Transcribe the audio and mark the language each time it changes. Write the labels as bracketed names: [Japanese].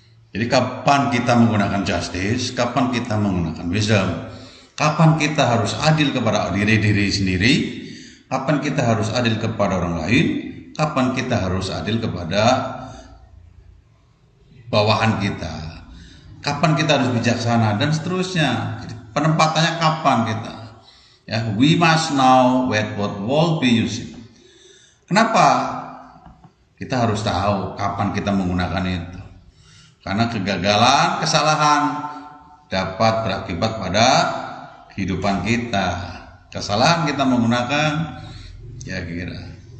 [Indonesian] Jadi kapan kita menggunakan justice, kapan kita menggunakan wisdom, kapan kita harus adil kepada diri sendiri, kapan kita harus adil kepada orang lain, kapan kita harus adil kepada bawahan kita, kapan kita harus bijaksana, dan seterusnya. Jadi penempatannya kapan kita. [English] Ya, we must know what will be used. [Indonesian] Kenapa kita harus tahu kapan kita menggunakan itu? Karena kegagalan, kesalahan dapat berakibat pada kehidupan kita. Kesalahan kita menggunakan, kira-kira.